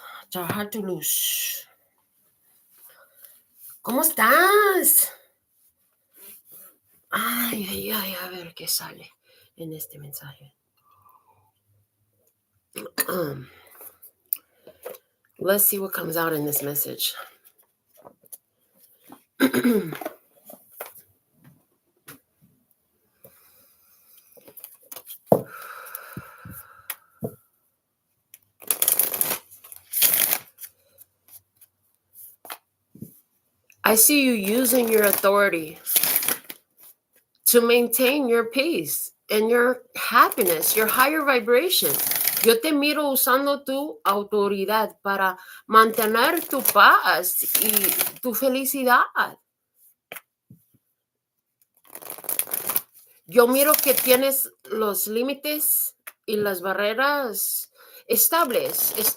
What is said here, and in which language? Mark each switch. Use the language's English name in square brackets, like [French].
[Spanish] Trabajar tu luz. ¿Cómo estás? Ay, a ver qué sale en este mensaje. [English] Let's see what comes out in this message. I see you using your authority to maintain your peace and your happiness, your higher vibration. [Spanish] Yo te miro usando tu autoridad para mantener tu paz y tu felicidad. Yo miro que tienes los límites y las barreras estables.